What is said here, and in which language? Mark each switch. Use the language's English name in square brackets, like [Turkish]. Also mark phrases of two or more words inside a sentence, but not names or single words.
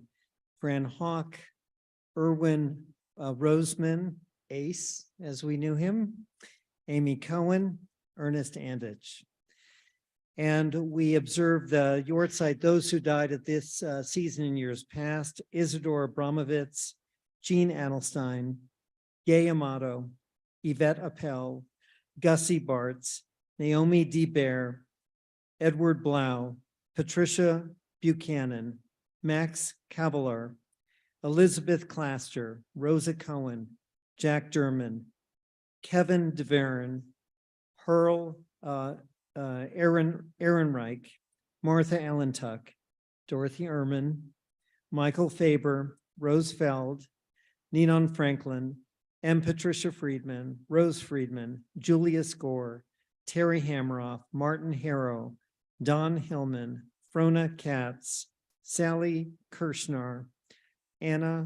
[English] Fran Hawk, Erwin Roseman, Ace, as we knew him, Amy Cohen, Ernest Anditch. And we observe the Yortzeit, those who died at this season in years past: Isidore Abramovitz, Jean Adelstein, Gay Amato, Yvette Appel, Gussie Bartz, Naomi D. Bear, Edward Blau, Patricia Buchanan, Max Cavalier, Elizabeth Claster, Rosa Cohen, Jack Derman, Kevin DeVaron, Pearl Ehrenreich, Martha Allentuck, Dorothy Ehrman, Michael Faber, Rose Feld, Ninon Franklin, M. Patricia Friedman, Rose Friedman, Julius Gore, Terry Hamroff, Martin Harrow, Don Hillman, Frona Katz, Sally Kirshner, Anna